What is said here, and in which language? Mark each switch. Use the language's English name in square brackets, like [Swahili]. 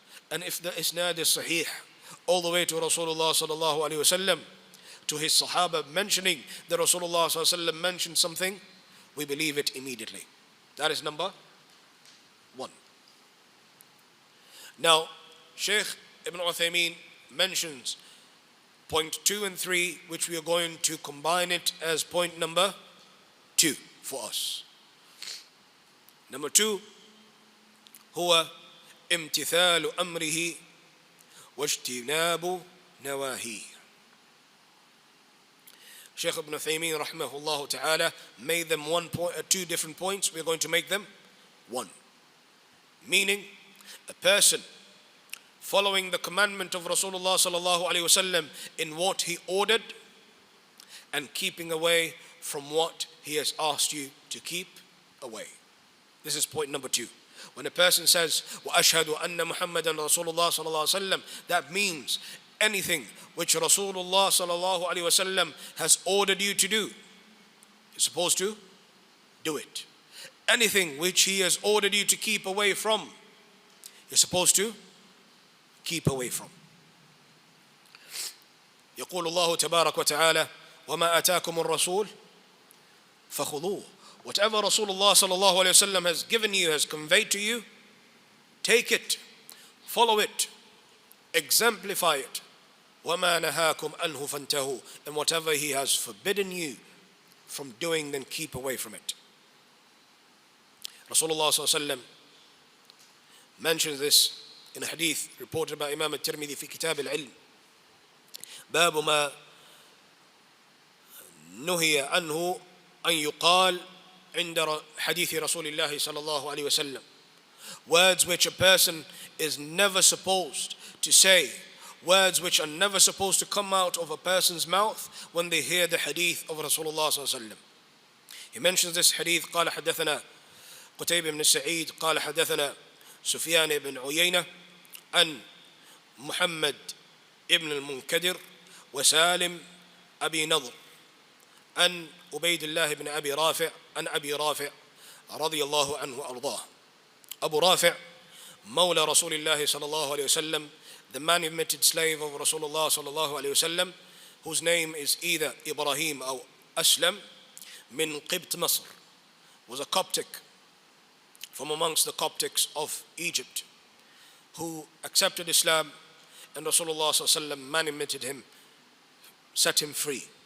[English] And if the isnad is sahih, all the way to Rasulullah sallallahu alaihi wasallam, to his Sahaba mentioning that Rasulullah sallallahu alaihi wasallam mentioned something, we believe it immediately. That is number one. Now, Shaykh Ibn Uthaymeen mentions point 2 and 3, which we are going to combine it as point number 2 for us. Number 2, [Arabic] هو امتثال أمره واجتناب نواهيه. [English] Shaykh Ibn Uthaymeen rahimahullah ta'ala made them 2 different points. We're going to make them 1. Meaning, a person following the commandment of Rasulullah sallallahu alaihi wasallam in what he ordered and keeping away from what he has asked you to keep away. This is point number 2. When a person says wa ashhadu anna Muhammadan Rasulullah sallallahu alaihi wasallam, that means anything which Rasulullah sallallahu alaihi wasallam has ordered you to do, you're supposed to do it. Anything which he has ordered you to keep away from, you're supposed to keep away from. [Arabic] يقول الله تبارك وتعالى وما آتاكم الرسول فخذوه. [English] Whatever Rasulullah sallallahu alaihi wasallam has given you, has conveyed to you, take it, follow it, exemplify it. [Arabic] وَمَا نَهَاكُمْ أَنْهُ فَانْتَهُوا. [English] And whatever he has forbidden you from doing, then keep away from it. Rasulullah sallallahu alaihi wasallam mentions this in a hadith reported by Imam al-Tirmidhi [Arabic] في كتاب العلم. باب ما نهي عنه أن يقال عند حديث رسول الله صلى الله عليه وسلم. [English] Words which a person is never supposed to say, words which are never supposed to come out of a person's mouth when they hear the hadith of Rasulullah صلى الله عليه وسلم. He mentions this hadith. [Arabic] قال حدثنا قتيبة بن سعيد قال حدثنا سفيان بن عيينة عن محمد ابن المنكدر وسالم أبي نضر عن عبيد الله بن أبي رافع عن أبي رافع رضي الله عنه وأرضاه. [English] Abu Rafi' [Arabic] مولى رسول الله صلى الله عليه وسلم, [English] the manumitted slave of Rasulullah صلى الله عليه وسلم, whose name is either Ibrahim or Aslam, [Arabic] min Qibt Masr, [English] was a Coptic from amongst the Coptics of Egypt, who accepted Islam, and Rasulullah صلى الله عليه وسلم manumitted him, set him free.